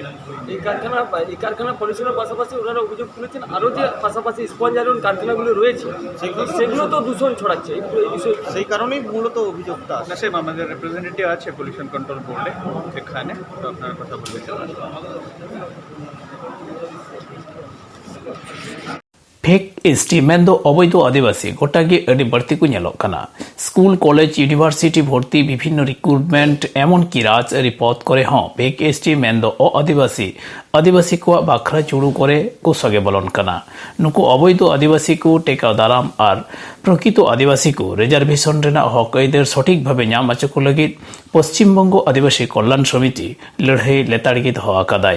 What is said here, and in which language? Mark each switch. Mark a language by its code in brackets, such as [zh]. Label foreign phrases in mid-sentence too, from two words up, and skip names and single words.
[bn] এই কারখানা পরিচালনার পাশাপাশি ওনারা অভিযোগ তুলেছেন আরও যে পাশাপাশি স্পঞ্জ আয়রন কারখানাগুলো রয়েছে সেগুলো তো দূষণ ছড়াচ্ছে। এই বিষয়ে সেই কারণেই মূলত অভিযোগটা না, সেম আমাদের রিপ্রেজেন্টেটিভ আছে [en] pollution control boarde [bn] এখানে, তো আপনার কথা বলতে [en] fake ST [sat] मेंदो अवैध आदिवासी गोटागे अड़ी बढ़ती को नेलोग कना। [en] school college university [sat] भर्ती विभिन्न रिक्रुटमेंट एमन की राज रिपोर्ट करे [en] fake ST [sat] मेंदो आदिवासी आदिवासी को बाखरा चुड़ू करे को सगे बोलन कना नुकु अवैध आदिवासी को टेकाव दाराम और प्रकृत आदिवासी को रिजर्वेशन रेना हक आयदार [bn] সঠিক ভাবে [sat] नाम आचो को लगी पश्चिम बंगो आदिवासी कल्याण समिति लड़ाई लेताड़गी दो आकादाय